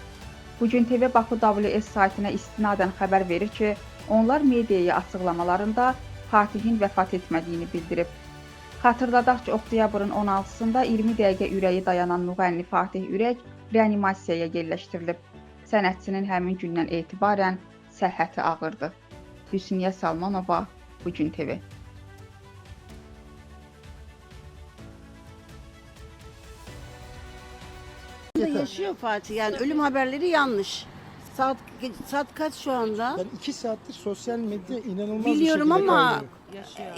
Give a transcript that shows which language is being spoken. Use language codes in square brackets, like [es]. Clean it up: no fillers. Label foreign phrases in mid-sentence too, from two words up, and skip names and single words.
[az] Bugün TV Baku WS saytına istinadən xəbər verir ki, onlar mediaya açıqlamalarında Fatihin vəfat etmədiyini bildirib. Xatırladaq ki, oktyabrın 16-sında 20 dəqiqə ürəyi dayanan müğənni Fatih Ürək reanimasiyaya yerləşdirilib. Sənətçinin həmin gündən etibarən səhhəti ağırdı. Hüsniyyə Salmanova, Bugün TV. [tr] Yaşıyor Fatih, yani ölüm haberleri yanlış. Saat kaç şu anda? Ben 2 saattir sosyal medya inanılmaz Biliyorum bir şekilde ama kaynıyor.